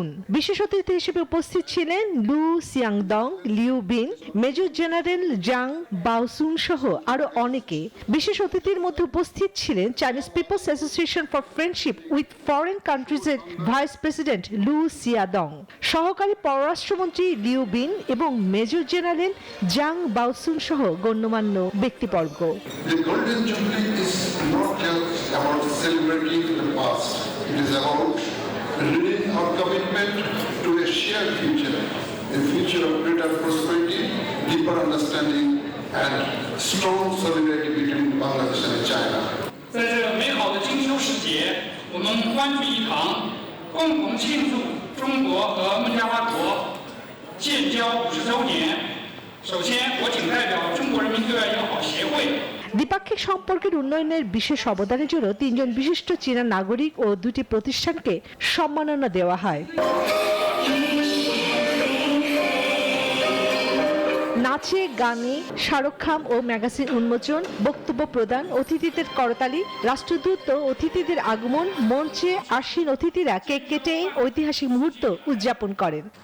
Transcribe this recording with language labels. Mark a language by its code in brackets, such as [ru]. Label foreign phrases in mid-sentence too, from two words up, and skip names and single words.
[bn] বিশেষ অতিথি হিসেবে উপস্থিত ছিলেন লু সিয়াংদং, লিউ বিন, মেজর জেনারেল জাং বাওসুন সহ আরো অনেকে। বিশেষ অতিথির মধ্যে উপস্থিত ছিলেন চাইনিজ পিপলস অ্যাসোসিয়েশন ফর ফ্রেন্ডশিপ উইথ ফরেন কান্ট্রিজের ভাইস প্রেসিডেন্ট লু সিয়াদং, সহকারী পররাষ্ট্রমন্ত্রী লিউ বিন এবং মেজর জেনারেল জাং বাওসুন সহ গণ্যমান্য ব্যক্তিবর্গ। [en] The Golden Jubilee is not just about celebrating the past. It is about renewing our commitment to a shared future, a future of greater prosperity, deeper understanding, and strong solidarity between Bangladesh and China. [zh] 在这美好的金秋时节，我们欢聚一堂，共同庆祝中国和孟加拉国建交50周年。首先，我谨代表中国人民对外友好协会 [bn] দ্বিপাক্ষিক সম্পর্কের উন্নয়নের বিশেষ অবদানের জন্য 3 জন বিশিষ্ট চীনা নাগরিক ও 2টি প্রতিষ্ঠানকে সম্মাননা দেওয়া হয়। নাচে গানে শাহরুখ খাম ও ম্যাগাজিন উন্মোচন, বক্তব্য প্রদান, অতিথিদের করতালি, রাষ্ট্রদূত ও অতিথিদের আগমন, মঞ্চে আসীন অতিথিরা কেক কেটে ঐতিহাসিক মুহূর্ত উদযাপন করেন।